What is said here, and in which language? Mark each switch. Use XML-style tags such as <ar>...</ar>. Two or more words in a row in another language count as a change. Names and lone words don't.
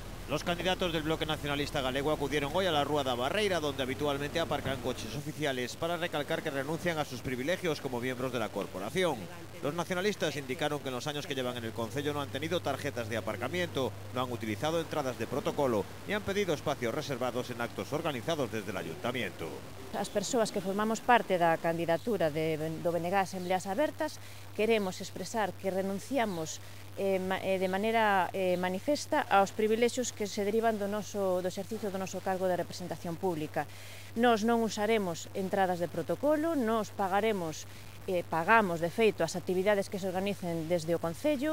<es>Los candidatos del bloque nacionalista galego acudieron hoy a la Rúa da Barreira, donde habitualmente aparcan coches oficiales, para recalcar que renuncian a sus privilegios como miembros de la corporación. Los nacionalistas indicaron que en los años que llevan en el concello no han tenido tarjetas de aparcamiento, no han utilizado entradas de protocolo y han pedido espacios reservados en actos organizados desde el ayuntamiento.</es> <gl>As persoas que formamos parte da candidatura do BNG Asembleas Abertas queremos expresar que renunciamos de maneira manifesta aos privilexios que se derivan do exercicio do noso cargo de representación pública. Nós non usaremos entradas de protocolo, nós pagamos de feito as actividades que se organicen desde o Concello,</gl>